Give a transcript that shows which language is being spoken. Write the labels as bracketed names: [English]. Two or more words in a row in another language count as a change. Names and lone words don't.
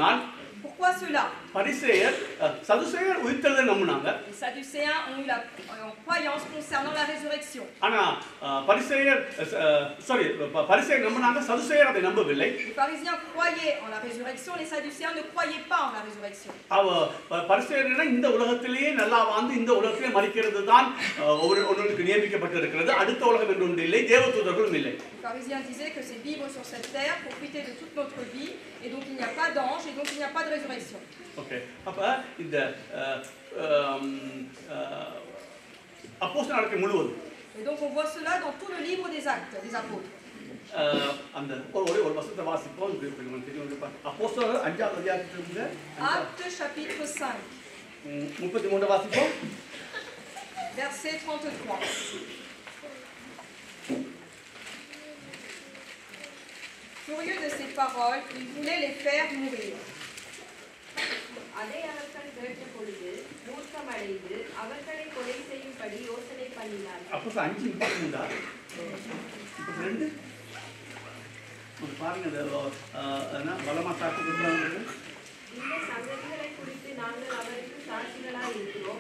[Tamil] ஏன்னு சொன்னால் [French] Pourquoi cela? [Tamil] பரிசேயர் சதுசேயர் உயிர்த்தெழுதலை நம்பினாங்க. [French] Les Sadducéens ont eu la croyance concernant la résurrection. [Tamil] ஆனா பரிசேயர் நம்பினாங்க, சதுசேயர் அதை நம்பவில்லை. [French] Les pharisiens croyaient en la résurrection, les Sadducéens ne croyaient pas en la résurrection. [Tamil] பரிசேயர்னா இந்த உலகத்திலேயே நல்லா வாழ்ந்து இந்த உலகத்திலே மரிக்கிறது தான் ஒருவனுக்கு நியமிக்கப்பட்டிருக்கிறது. அடுத்த உலகம் என்று ஒன்று இல்லை, தேவதூதர்களும் இல்லை. [French] Les pharisiens disaient que c'est vivre sur cette terre, profiter de toute notre vie, et donc il n'y a pas d'ange, et donc il n'y a pas de résurrection. [Tamil] ஓகே, அப்ப இந்த அப்போஸ்தலர் நடக்கை முழுவதும். [French] Et donc on voit cela dans tout le livre des Actes, des apôtres. [Tamil] அந்த ஒரு வசனத்தை வாசிப்போம். அப்போஸ்தலர் 5ஆம் அதிகாரத்திலிருந்து [French] Actes chapitre 5, [Tamil] 33 வாசிப்போம். [French] verset 33. Furieux de ces paroles, il voulait les faire mourir. [Tamil] அதை அவர்கள் கேட்ட பொழுது மூர்க்கமடைந்து அவர்களை கொலை செய்யும்படி யோசனை பண்ணினார்கள். அப்போ 5:33 32 பாருங்க, பலமா சாட்சி கொடுக்குறாங்க. இந்த சங்கதிகளை குறித்து நாங்கள் அவருக்கு சாட்சிகளாக இருக்கிறோம்.